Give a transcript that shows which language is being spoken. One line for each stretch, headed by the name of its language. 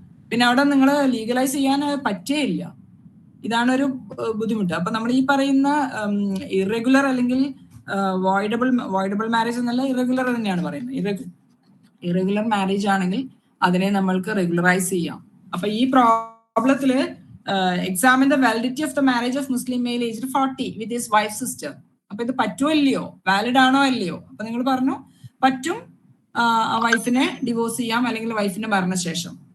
Malayalam: പിന്നെ അവിടെ നിങ്ങൾ ലീഗലൈസ് ചെയ്യാൻ പറ്റേയില്ല. ഇതാണ് ഒരു ബുദ്ധിമുട്ട്. അപ്പൊ നമ്മൾ ഈ പറയുന്ന ഇറഗുലർ അല്ലെങ്കിൽ വോയിഡബിൾ മാരേജ് എന്നല്ല, ഇറഗുലർ തന്നെയാണ് പറയുന്നത്. ഇറഗുലർ മാരേജ് ആണെങ്കിൽ അതിനെ നമ്മൾക്ക് റെഗുലറൈസ് ചെയ്യാം. അപ്പൊ ഈ പ്രോബ്ലത്തില്
English: examine the validity of the marriage of Muslim male aged 40 with his wife's sister.
Malayalam: അപ്പൊ ഇത് പറ്റുമോ ഇല്ലയോ, വാലിഡ് ആണോ അല്ലയോ? അപ്പൊ നിങ്ങൾ പറഞ്ഞു പറ്റും, ആ വൈഫിനെ ഡിവോഴ്സ് ചെയ്യാം അല്ലെങ്കിൽ വൈഫിന്റെ മരണശേഷം.